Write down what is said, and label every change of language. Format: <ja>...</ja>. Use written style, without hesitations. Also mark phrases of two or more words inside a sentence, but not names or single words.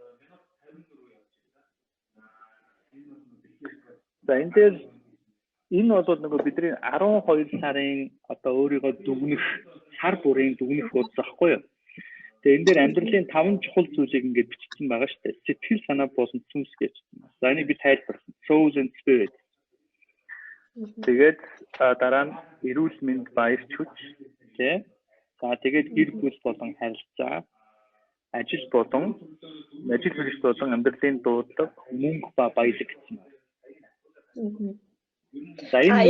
<mn>За энэ дээр энэ бол нөгөө бидний 12 сарын одоо өөрийгөө дүгнэх сар бүрийн дүгнэх удаа захгүй юу? Тэгээ энэ дээр амьдралын 5 чухал зүйлийг ингээд бичсэн байгаа шүү дээ. Сэтгэл санаа болон сүнс гэж. За энийг би тайлбарласан.</mn> <en>Soul and spirit.</en> <mn>Тэгээд дараа нь эрүүл мэнд баяр хүч, тий. За тэгээд гэр бүл болон харилцаа, ажил хэрэгч болон амьдралын дуудлага, мөнгө ба баялаг гэсэн. За энэ</mn>